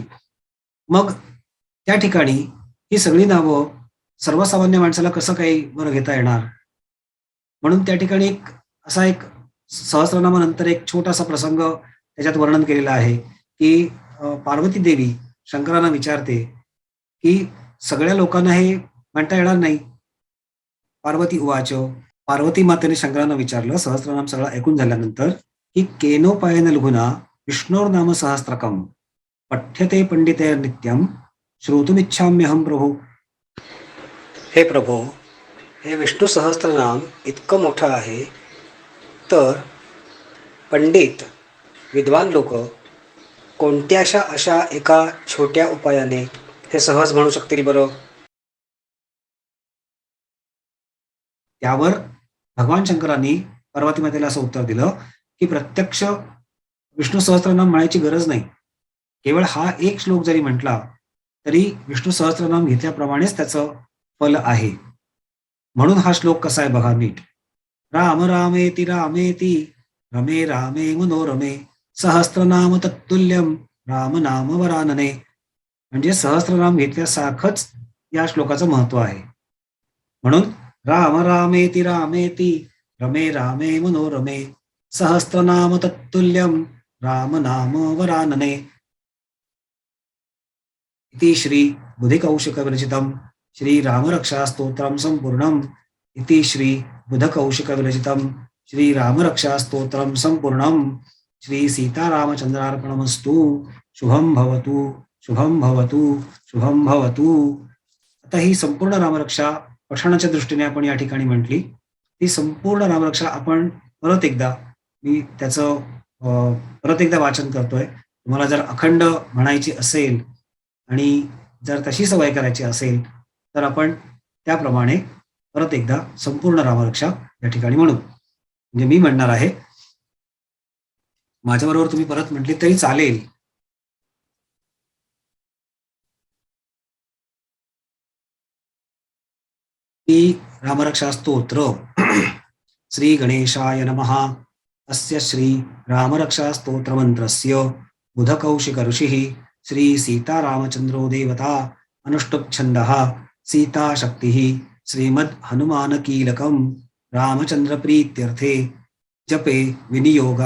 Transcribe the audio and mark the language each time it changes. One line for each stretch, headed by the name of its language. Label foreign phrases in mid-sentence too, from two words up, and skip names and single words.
Marathi: मग त्या ठिकाणी ही सगळी नावं सर्वसामान्य माणसाला कसं काही बरं घेता येणार, म्हणून त्या ठिकाणी एक सहस्त्रनामानंतर एक छोटासा प्रसंग त्याच्यात वर्णन केलेला आहे की पार्वती देवी शंकरांना विचारते की सगळ्या लोकांना हे म्हणता येणार नाही.
Sanskrit: पार्वती उवाच,
Marathi: पार्वती मातेने शंकरांना विचारलं सहस्त्रनाम सगळं ऐकून झाल्यानंतर की
Sanskrit: केनोपायन लघुना विष्णोर्नाम सहस्त्रकम पठ्यते पंडिते नित्यम श्रोतुमिच्छाम्यहम प्रभू.
Marathi: हे प्रभो, हे विष्णू सहस्त्रनाम इतकं मोठं आहे तर पंडित विद्वान लोक कोणत्याशा अशा एका छोट्या उपायाने हे सहज म्हणू शकतील बरं. त्यावर भगवान शंकरांनी पार्वती मातेला असं उत्तर दिलं की प्रत्यक्ष विष्णू सहस्त्रनाम म्हणायची गरज नाही, केवळ हा एक श्लोक जरी म्हटला तरी विष्णू सहस्त्रनाम घेतल्याप्रमाणेच त्याचं फल आहे. म्हणून हा श्लोक कसा आहे बघा नीट.
Sanskrit: राम रामेति रामेति रमे रामे मनोरमे, सहस्त्रनाम तत्तुल्यम राम नाम वरानने.
Marathi: म्हणजे सहस्त्रनाम घेतल्यासारखंच या श्लोकाचं महत्व आहे.
Sanskrit: म्हणून राम रामेति रामेति रमे रामे मनोरमे, सहस्त्रनाम तत्तुल्यम राम नाम वरानने. इति श्री बुधिकौशिक विरचितम श्री रामरक्षा स्तोत्रम संपूर्णम. इति श्री बुधकौशिक विरचितम श्री रामरक्षा स्तोत्रम संपूर्णम. श्री सीतारामचंद्रार्पणमस्तु. शुभम भवतु, शुभम भवतु, शुभम भवतु.
Marathi: आता ही संपूर्ण रामरक्षा पठणाच्या दृष्टीने आपण या ठिकाणी म्हटली. ती संपूर्ण रामरक्षा आपण परत एकदा, मी त्याचं परत एकदा वाचन करतोय. तुम्हाला जर अखंड म्हणायची असेल आणि जर तशी सवय करायची असेल तर आपण त्याप्रमाणे परत एकदा संपूर्ण रामरक्षा या ठिकाणी म्हणू. म्हणजे मी म्हणणार आहे, माझ्याबरोबर तुम्ही परत म्हटली तरी चालेल. रामरक्षा स्तोत्र.
Sanskrit: श्री गणेशाय नमः. अस्य श्री रामरक्षा स्तोत्र मंत्रस्य बुधकौशिक ऋषिः श्री सीतारामचंद्रो देवता अनुष्टुप् छन्दः सीता शक्तिः श्रीमद् हनुमान कीलकं रामचंद्र प्रीत्यर्थे जपे विनियोगः.